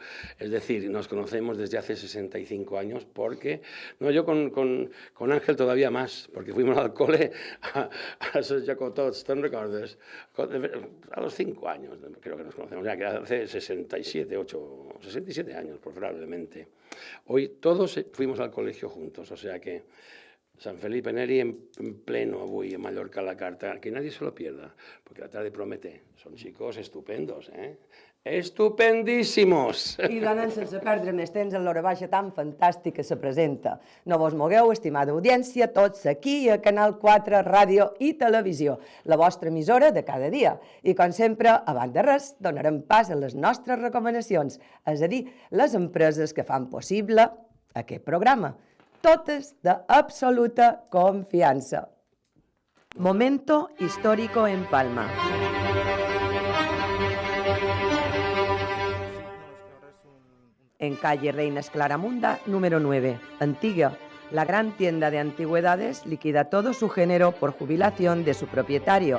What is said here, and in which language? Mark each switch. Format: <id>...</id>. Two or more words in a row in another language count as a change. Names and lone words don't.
<es>Es decir, nos conocemos desde hace 65 años porque, no, yo con Ángel todavía más, porque fuimos al cole a esos jacotots, ¿te recuerdas? A los 5 años creo que nos conocemos, ya que hace 67 años probablemente. Hoy todos fuimos al colegio juntos, o sea que Sant Felipe Neri en pleno avui a Mallorca a la carta, que nadie se lo pierda, porque la tarde promete. Son chicos estupendos, Estupendíssimos!</es> <ca>I donen sense perdre més temps en l'hora baixa tan fantàstica que se presenta. No vos mogueu, estimada audiència, tots aquí a Canal 4 Ràdio i Televisió, la vostra emissora de cada dia. I com sempre, abans de res, donarem pas a les nostres recomanacions, és a dir, les empreses que fan possible aquest programa. Totes d'absoluta confiança.</ca> <es>Momento histórico en Palma. En calle Reina Esclaramunda, número 9, Antigua. La gran tienda de antigüedades liquida todo su género por jubilación de su propietario.</es>